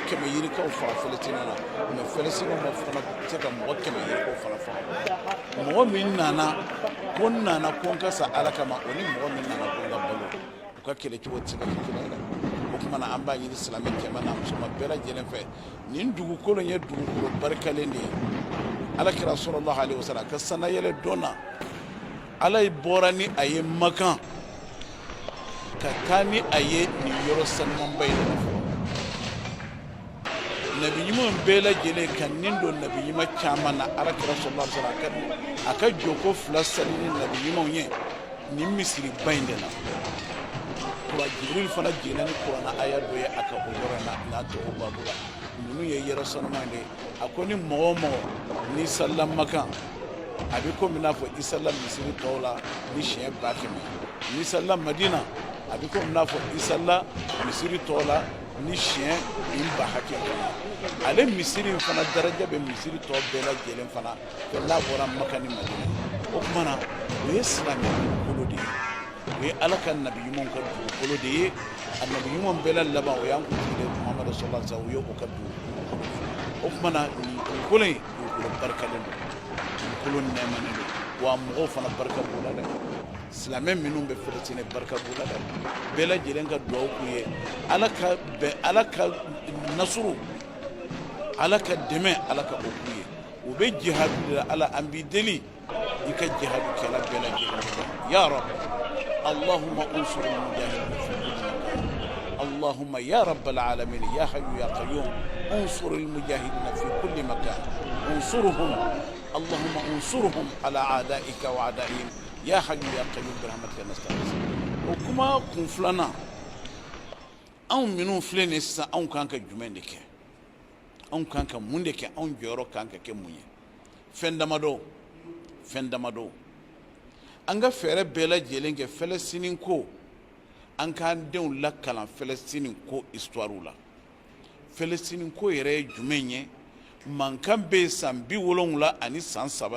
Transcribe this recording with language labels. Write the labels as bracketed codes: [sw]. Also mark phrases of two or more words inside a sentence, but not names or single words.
[bm] 100 yirikaw fara Falasini na mais Falasini ma fana se ka mɔgɔ 100 yirikaw fana faga mɔgɔ min nana ko n ka sa ala kama o ni mɔgɔ min nana ko n ka balo u ka kɛlɛ cogo tɛ se ka kɛ kelen ye o kuma na an b'a ɲini silamɛ cɛman n'a musoman bɛɛ lajɛlen fɛ nin dugukolo in ye dugukolo barikalen de ye alakira [ar] صلى الله عليه وسلم [bm] ka sanayɛlɛ dɔn na ala bɔra ni a ye Makan ka taa ni a ye nin yɔrɔ sanumanba in na fɔlɔ nabi ɲuman bɛɛ lajɛlen ka nin don nabi ɲuman caman na alakira [ar] صلى الله عليه وسلم [bm] a ka joko fila sali ni nabi ɲumanw ye nin misiri ba in de la kura Jibril fana jiginna ni kuranna aya dɔ ye a ka o yɔrɔ in na n'a tɔgɔ babu la ninnu ye yɛrɛ sanuman de a ko ni mɔgɔ o mɔgɔ n'i salila Makan a bɛ komi n'a fɔ i salila misiri tɔw la ni siɲɛ 100,000 n'i salila Madina a bɛ komi n'a fɔ i salila misiri tɔw la ni siɲɛ 100,000 ale misiri in fana daraja bɛ misiri tɔw bɛɛ lajɛlen fana fɛ n'a bɔra Makan ni Madina o tuma na o ye silamɛ dugukolo de ye o ye ala ka nabi ɲumanw ka dugukolo de ye a nabi ɲumanw bɛɛ la laban o y'an kuntigi Muhamadu [ar] صلى الله عليه وسلم [bm] o ye o ka dugukolo o tuma na nin dugukolo in dugukolo barikalen don dugukolo nɛɛmanen don wa mɔgɔw fana barika b'o la dɛ silamɛ minnu bɛ Falasini barika b'o la dɛ bɛɛ lajɛlen ka duwawu k'u ye ala ka nasuru ala ka dɛmɛ ala ka o k'u ye u bɛ jihadu de la ala an b'i deli i ka jihadu kɛla bɛɛ lajɛlen [ar] يا رب اللهم انصر المجاهدين في كل مكان اللهم يا رب العالمين يا حي يا قيوم انصر المجاهدين في كل مكان انصرهم اللهم انصرهم على أعدائك وأعدائهم يا حي يا قيوم برحمتك نستغيث [bm] o kuma kun filanan anw minnu filɛ nin sisan anw kan ka jumɛn de kɛ anw kan ka mun de kɛ anw jɔyɔrɔ kan ka kɛ mun ye fɛn damadɔ an ka fɛɛrɛ bɛɛ lajɛlen kɛ Falasini ko an k'an denw lakalan Falasini ko histoire la Falasini ko yɛrɛ ye jumɛn ye mankan bɛ yen san 70 ani san 3